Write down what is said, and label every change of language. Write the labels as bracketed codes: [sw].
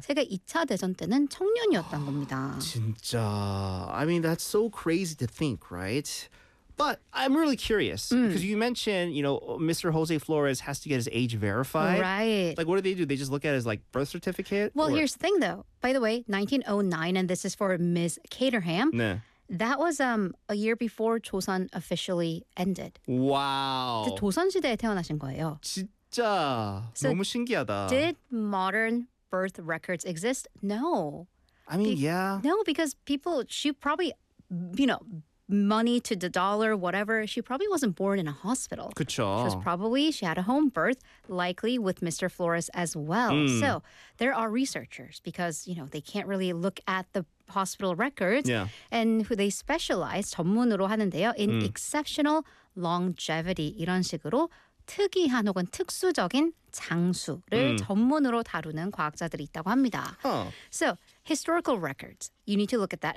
[ko] 세계 2차 대전 때는 청년이었던 겁니다. 진짜. [en] I mean, that's so crazy to think, right? But I'm really curious, because you mentioned, you know, Mr. Jose Flores has to get his age verified. Right. Like, what do? They just look at his, like, birth certificate? Well, here's the thing, though. By the way, 1909, and this is for Ms. Caterham. [ko] 네. [en] That was a year before Joseon officially ended. Wow. [ko] 조선 시대에 태어나신 거예요. 진짜. 너무 신기하다. [en] Did modern birth records exist? No. I mean, yeah. No, because people, she probably, you know, money to the dollar, whatever. She probably wasn't born in a hospital. [ko] 그쵸. [en] She had a home birth, likely with Mr. Flores as well. So there are researchers, because, you know, they can't really look at the hospital records. Yeah. And who they specialize, [ko] 전문으로 하는데요, [en] in exceptional longevity. 이런 식으로 특이한 혹은 특수적인 장수를 전문으로 다루는 과학자들이 있다고 합니다. Huh. So historical records, you need to look at that.